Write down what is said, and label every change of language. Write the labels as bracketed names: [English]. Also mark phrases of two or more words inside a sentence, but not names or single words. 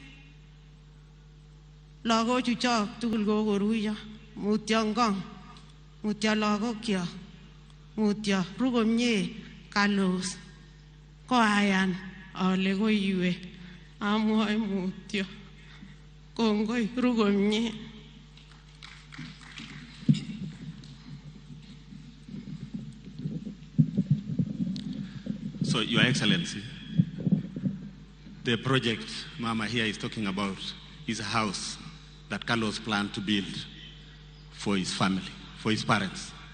[Kalenjin] Lagochu chok tugul kokoruyo. Mutyo ngong. Mutyo lagokyok. Mutyo ru komie Carlos. Koayan ale koiwe. Amwoe mutyo. Kongoi ru komie. [English] So, Your Excellency, the project Mama here is talking about is a house that Carlos planned to build for his family, for his parents.